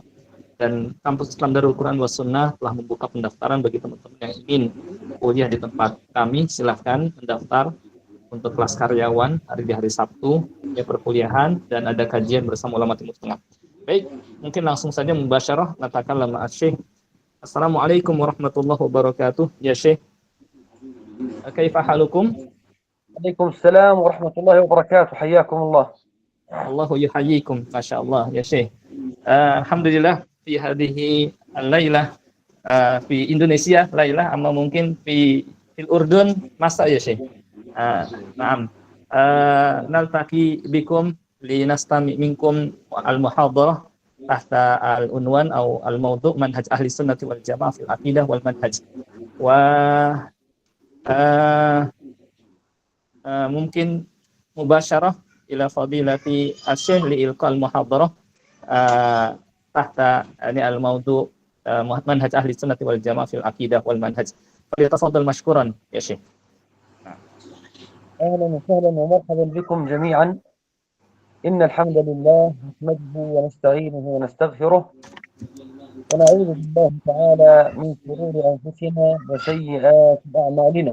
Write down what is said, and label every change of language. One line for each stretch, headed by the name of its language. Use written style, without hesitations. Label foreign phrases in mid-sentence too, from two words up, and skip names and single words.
Indonesian: Dan Kampus Islam Darul Quran was Sunnah telah membuka pendaftaran bagi teman-teman yang ingin kuliah di tempat kami. Silahkan mendaftar untuk kelas karyawan di hari Sabtu, ya perkuliahan, dan ada kajian bersama ulama Timur Tengah. Baik, mungkin langsung saja
Arabic: مباشرة نتكلم
Indonesian: Syekh.
Arabic: السلام عليكم ورحمة الله وبركاته. يا شيخ, كيف حالكم? وعليكم السلام ورحمة الله وبركاته. حياكم الله. الله يحييكم. ما شاء الله يا شيخ. الحمد لله في هذه الليلة في إندونيسيا ليلة, أما mungkin في الأردن مساء يا شيخ. نعم. نلتقي بكم لنستمع منكم المحاضرة تحت العنوان atau الموضوع منهج أهل السنة والجماعة في العقيدة والمنهج. و mungkin مباشرة إلى فضيلة الشيخ لإلقاء المحاضرة تحت ini الموضوع منهج أهل السنة والجماعة في العقيدة والمنهج. فليتفضل مشكورا يا شيخ. أهلا وسهلا ومرحبا بكم جميعا. إن الحمد لله نحمده ونستعينه ونستغفره ونعوذ بالله تعالى من شرور أنفسنا وسيئات أعمالنا.